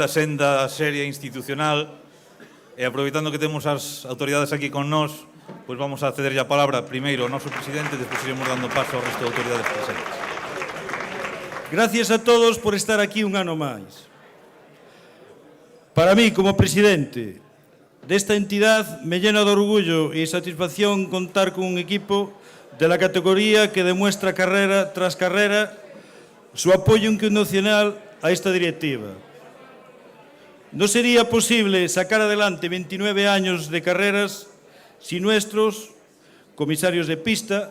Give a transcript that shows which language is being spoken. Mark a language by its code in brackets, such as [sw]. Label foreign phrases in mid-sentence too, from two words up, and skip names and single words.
[gl] senda seria institucional e aproveitando que temos as autoridades aquí con nós, pues vamos a cederlle a palabra primeiro ao noso presidente e despois iremos dando paso ao resto de autoridades presentes. Gracias a todos por estar aquí un ano máis. Para mí, como presidente desta entidade, [es] me llena de orgullo e satisfacción contar con un equipo de la categoría que demuestra carrera tras carrera su apoyo incondicional a esta directiva. No sería posible sacar adelante 29 años de carreras si nuestros comisarios de pista,